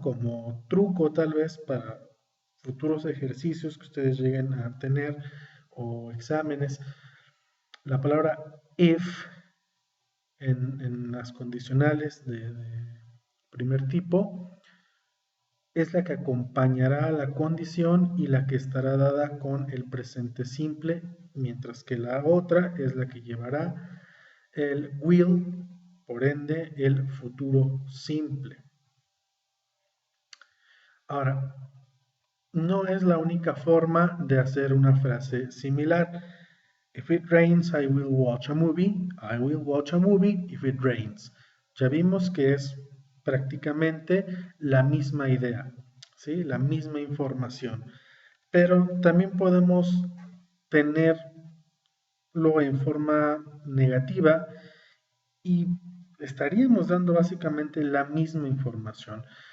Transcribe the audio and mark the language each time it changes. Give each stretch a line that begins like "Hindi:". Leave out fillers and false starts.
Spanish: Como truco tal vez para futuros ejercicios que ustedes lleguen a tener o exámenes, la palabra if en las condicionales de primer tipo es la que acompañará a la condición y la que estará dada con el presente simple, mientras que la otra es la que llevará el will, por ende el futuro simple. Ahora, no es la única forma de hacer una frase similar.
English: If it rains, I will watch a movie. I will watch a movie if it rains.
Spanish: Ya vimos que es prácticamente la misma idea, ¿sí? La misma información. Pero también podemos tenerlo en forma negativa y estaríamos dando básicamente la misma información.